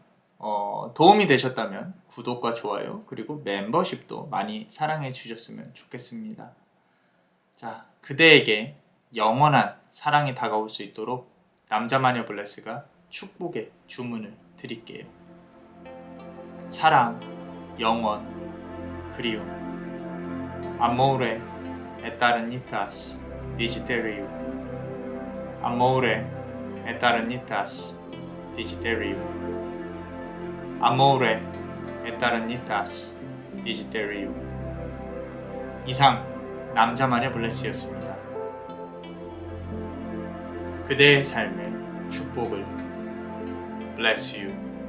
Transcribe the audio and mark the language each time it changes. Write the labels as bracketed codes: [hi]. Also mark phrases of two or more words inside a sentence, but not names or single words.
[ko] 도움이 되셨다면 구독과 좋아요 그리고 멤버십도 많이 사랑해 주셨으면 좋겠습니다. 자, 그대에게 영원한 사랑이 다가올 수 있도록 남자마녀 블레스가 축복의 주문을 드릴게요. 사랑, 영원, 그리움. [la] Amore eternitatis Digiterium. Amore eternitatis Digiterium. Amore eternitatis Digiterium. [ko] 이상 남자마녀 블레스였습니다. 그대의 삶의 축복을 [en] Bless you.